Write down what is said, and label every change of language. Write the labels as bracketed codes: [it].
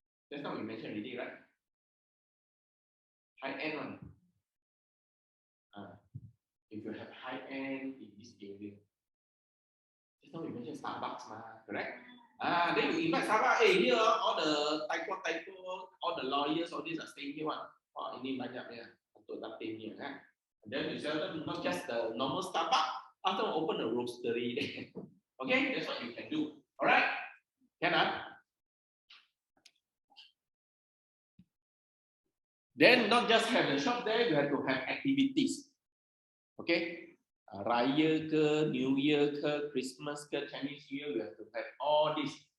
[en] That's not we mentioned already, right? High end one. If you have high end in this area, just now we mentioned Starbucks, correct? Then you invite Starbucks, hey, here all the typo, all the lawyers, all these are staying here. [ms] Ini banyak ya untuk dating ni kan. [en] And then you sell them not just the normal Starbucks, after open a roastery there. Okay, that's what you can do. All right, can I? Then not just have the shop there, you have to have activities. Okay, Raya ke, New Year ke, Christmas ke, Chinese New Year, you have to have all this.